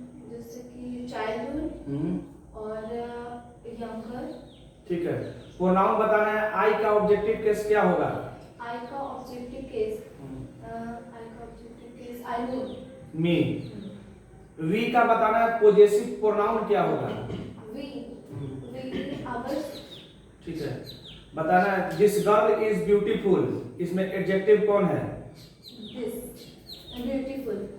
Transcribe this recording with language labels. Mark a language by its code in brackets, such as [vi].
[hi] जैसे कि childhood और younger. ठीक है। प्रोनाउन बताना है आई का ऑब्जेक्टिव केस क्या होगा। I का objective case. I का objective case. [en] I would. Me. [hi] We का बताना है पोजेसिव प्रोनाउन क्या होगा। [en] We. Ours. [hi] ठीक है। बताना है [en] this girl is beautiful, [hi] इसमें एडजेक्टिव कौन है। [en] This. Beautiful.